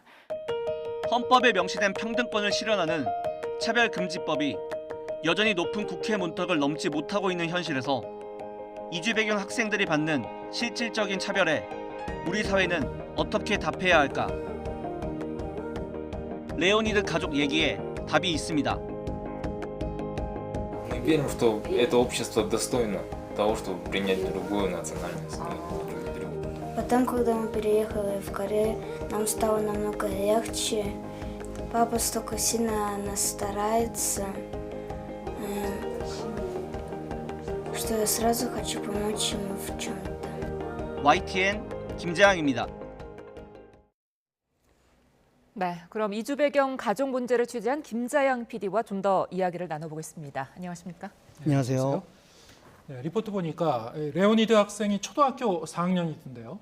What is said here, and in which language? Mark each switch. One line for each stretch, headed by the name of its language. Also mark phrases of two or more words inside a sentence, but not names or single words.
Korean: 헌법에 명시된 평등권을 실현하는 차별금지법이 여전히 높은 국회 문턱을 넘지 못하고 있는 현실에서 이주 배경 학생들이 받는 실질적인 차별에 우리 사회는 어떻게 답해야 할까? 레오니드 가족 얘기에 답이 있습니다.
Russian: Мы верим, что это общество достойно того, чтобы принять другую национальность. Потом, когда мы переехали в Корею, нам стало намного легче. Папа столько сильно нас старается, что я сразу хочу помочь ему в чем-то.
Korean: YTN 김재항입니다. 네, 그럼 이주 배경 가족 문제를 취재한 김자양 PD와 좀 더 이야기를 나눠보겠습니다. 안녕하십니까? 안녕하세요. 네, 리포트 보니까 레오니드 학생이 초등학교 4학년이던데요.